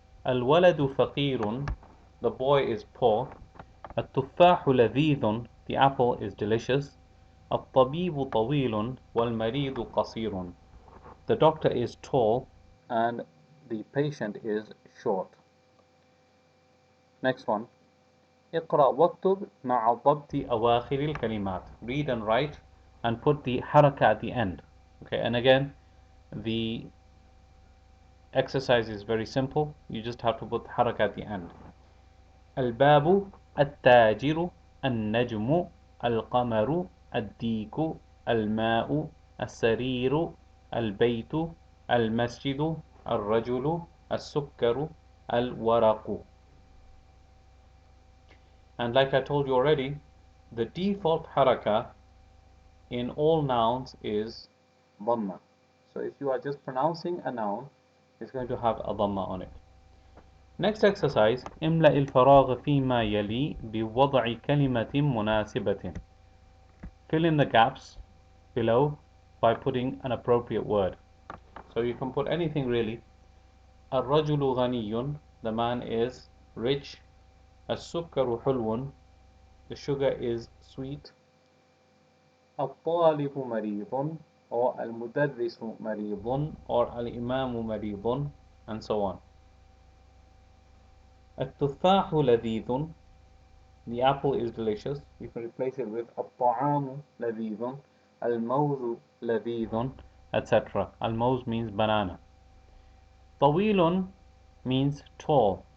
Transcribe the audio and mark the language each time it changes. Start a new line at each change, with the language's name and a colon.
Arabic: الولد فقير,
English: the boy is poor.
Arabic: التفاح لذيذ,
English: the apple is delicious.
Arabic: الطبيب طويل والمريض قصير,
English: the doctor is tall and the patient is short. Next one.
Arabic: اقرأ واكتب مع ضبط أواخر الكلمات.
English: Read and write and put the haraka at the end. Okay, and again, the exercise is very simple. You just have to put haraka at the end.
Arabic: الباب, التاجر, النجم, القمر, الديك, الماء, السرير, البيت, المسجد, الرجل, السكر, الورق.
English: And like I told you already, the default haraka in all nouns is dhamma. So if you are just pronouncing a noun, it's going to have a dhamma on it. Next exercise.
Arabic: املأ الفراغ فيما يلي بوضع كلمة مناسبة.
English: Fill in the gaps below by putting an appropriate word. So you can put anything really.
Arabic: الرجل غني,
English: the man is rich.
Arabic: السكر حلو,
English: the sugar is sweet.
Arabic: الطالب مريض, or المدرس مريض, or الإمام مريض,
English: and so on.
Arabic: التفاح لذيذ,
English: the apple is delicious. You can replace it with
Arabic: الطعام لذيذ, الموز لذيذ,
English: etc. الموز means banana. طويل means tall.